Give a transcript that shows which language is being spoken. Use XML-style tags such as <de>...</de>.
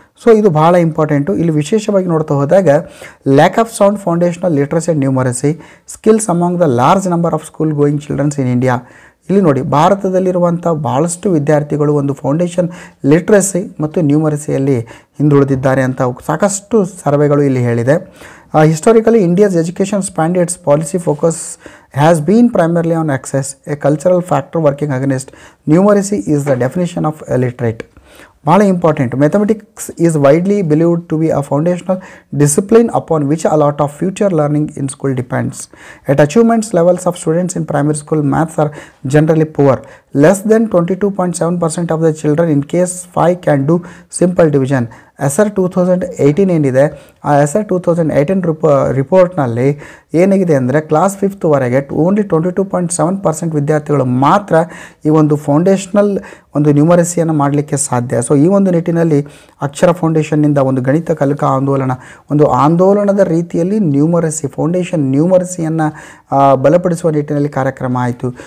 <kn>So ಇದು ಬಹಳ important. ಇಲ್ಲಿ ವಿಶೇಷವಾಗಿ ನೋಡ್ತಾ ಹೋದಾಗ</kn> <en>Lack of sound foundational literacy and numeracy skills among the large number of school going childrens in India.</en> <kn>ಇಲ್ಲಿ ನೋಡಿ, ಭಾರತದಲ್ಲಿರುವಂಥ ಭಾಳಷ್ಟು ವಿದ್ಯಾರ್ಥಿಗಳು ಒಂದು ಫೌಂಡೇಶನ್ ಲಿಟ್ರಸಿ ಮತ್ತು ನ್ಯೂಮರಸಿಯಲ್ಲಿ ಹಿಂದುಳಿದಿದ್ದಾರೆ ಅಂತ ಸಾಕಷ್ಟು ಸರ್ವೆಗಳು ಇಲ್ಲಿ ಹೇಳಿದೆ.</kn> <en>Historically, India's education standards policy focus has been primarily on access, a cultural factor working against numeracy is the definition of illiterate.</en> <kn>ಭಾಳ important.</kn> <en>Mathematics is widely believed to be a foundational discipline upon which a lot of future learning in school depends. At achievements levels of students in primary school maths are generally poor. Less than 22.7% of the children in case 5 can do simple division.</en> <kn>SR 2018 ಏನಿದೆ, ಆ SR 2018 ರಿಪೋರ್ಟ್ನಲ್ಲಿ ಏನಾಗಿದೆ ಅಂದರೆ class 5th ವರೆಗೆ only 22.7% ವಿದ್ಯಾರ್ಥಿಗಳು ಮಾತ್ರ ಈ ಒಂದು foundational ಒಂದು ನ್ಯೂಮರಸಿಯನ್ನು ಮಾಡಲಿಕ್ಕೆ ಸಾಧ್ಯ. ಸೊ ಈ ಒಂದು ನಿಟ್ಟಿನಲ್ಲಿ ಅಕ್ಷರ ಫೌಂಡೇಶನ್ನಿಂದ ಒಂದು ಗಣಿತ ಕಲಿಕಾ ಆಂದೋಲನ, ಒಂದು ಆಂದೋಲನದ ರೀತಿಯಲ್ಲಿ ಫೌಂಡೇಶನ್ ನ್ಯೂಮರಸಿಯನ್ನು ಬಲಪಡಿಸುವ ನಿಟ್ಟಿನಲ್ಲಿ ಕಾರ್ಯಕ್ರಮ ಆಯಿತು.</kn>